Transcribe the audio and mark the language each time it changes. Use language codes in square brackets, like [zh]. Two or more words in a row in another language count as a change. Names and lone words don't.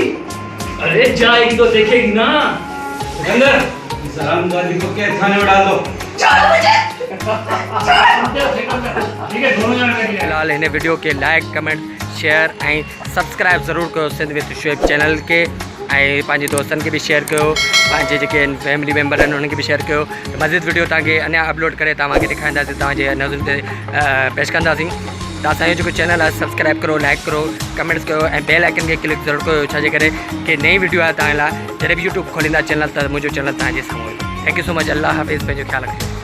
[hi] अरे जाएगी तो देखेगी ना। सिकंदर, सलाम गाजी को कैद खाने में डाल दो। छोड़ो मुझे। ठीक है, दोनों जने देख ले। [sd] फिलहाल हिन वीडियो के [en] like comment share [sd] ऐं सब्सक्राइब ज़रूर कयो सिंध विद शोएब चैनल के, ऐं पंहिंजे दोस्तनि खे बि शेयर कयो, पंहिंजे जेके फैमिली मेम्बर आहिनि उन्हनि खे बि शेयर कयो। मज़ीद वीडियो तव्हांखे अञा अपलोड करे तव्हांखे ॾेखारींदासीं, तव्हांजे नज़र ते पेश कंदासीं। त असांजो जेको चैनल आहे सब्सक्राइब करो, लाइक करो, कमेंट्स कयो ऐं [en] bell icon [sd] खे क्लिक ज़रूरु कयो, छाजे करे कि नई वीडियो आहे तव्हां लाइ जॾहिं बि यूट्यूब खोलींदा चैनल त मुंहिंजो चैनल तव्हांजे साम्हूं। [en] thank you so much. [sd] अल्लाह हाफ़िज़, पंहिंजो ख़्यालु रखियो।